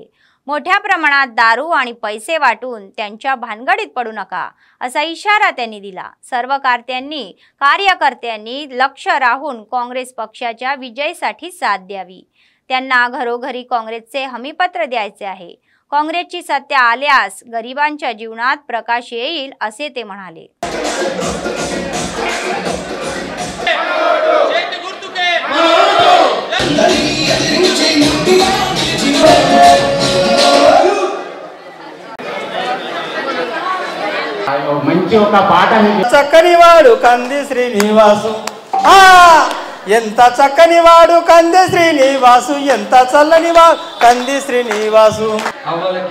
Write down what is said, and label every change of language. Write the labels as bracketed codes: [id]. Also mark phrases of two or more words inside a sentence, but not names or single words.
[mr] मोठ्या प्रमाणात दारू आणि पैसे वाटून त्यांच्या भानगडीत पडू नका असा इशारा त्यांनी दिला. सर्व कार्यकर्त्यांनी लक्ष राहून काँग्रेस पक्षाच्या विजयासाठी साथ द्यावी. त्यांना घरोघरी काँग्रेसचे हमीपत्र द्यायचे आहे. काँग्रेसची सत्ता आल्यास गरिबांच्या जीवनात प्रकाश येईल असे ते म्हणाले. [te] మంచి ఒక పాట చక్కని వాడు కంది శ్రీనివాసు ఎంత చక్కని వాడు కంది శ్రీనివాసు ఎంత చల్లని వాడు కంది శ్రీనివాసు.